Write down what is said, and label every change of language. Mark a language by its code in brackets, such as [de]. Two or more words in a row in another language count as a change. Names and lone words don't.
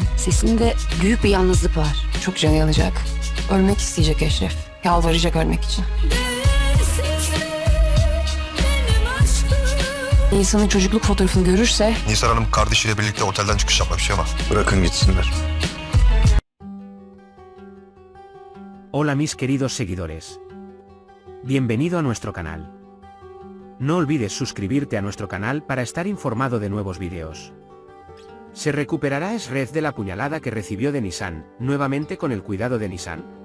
[tr] Sesinde büyük bir yalnızlık var. Çok canı yanacak. Ölmek isteyecek Eşref. Yalvaracak ölmek için. İnsanın çocukluk fotoğrafını görürse Nisan Hanım kardeşiyle birlikte otelden çıkış yapmış ama. Bırakın gitsinler. [es] Hola mis queridos seguidores. Bienvenido a nuestro canal. No olvides suscribirte a nuestro canal para estar informado de nuevos vídeos. ¿Se recuperará Esred de la puñalada que recibió de Nisan, nuevamente con el cuidado de Nisan?